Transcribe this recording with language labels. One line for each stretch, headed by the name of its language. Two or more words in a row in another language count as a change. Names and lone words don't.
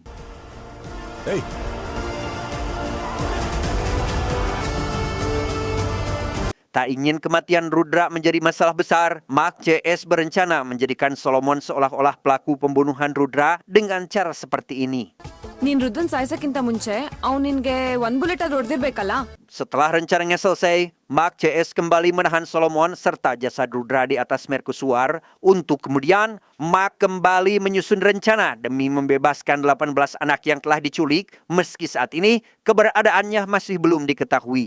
English: Hey.
Indonesian: Tak ingin kematian Rudra menjadi masalah besar, Mark CS berencana menjadikan Solomon seolah-olah pelaku pembunuhan Rudra dengan cara seperti ini.
Kannada: ನೀನ್ ರುದ್ರನ್ ಸಾಯ್ಸಕ್ಕಿಂತ ಮುಂಚೆ ಅವ್ನು ನಿನ್ಗೆ ಒಂದ್ ಬುಲೆಟ್ ಆದ್ರೂ ಹೊಡೆದಿರ್ಬೇಕಲ್ಲ.
Indonesian: Setelah rencananya selesai, Mark CS kembali menahan Solomon serta jasad Rudra di atas mercusuar untuk kemudian Mark kembali menyusun rencana demi membebaskan 18 anak yang telah diculik meski saat ini keberadaannya masih belum diketahui.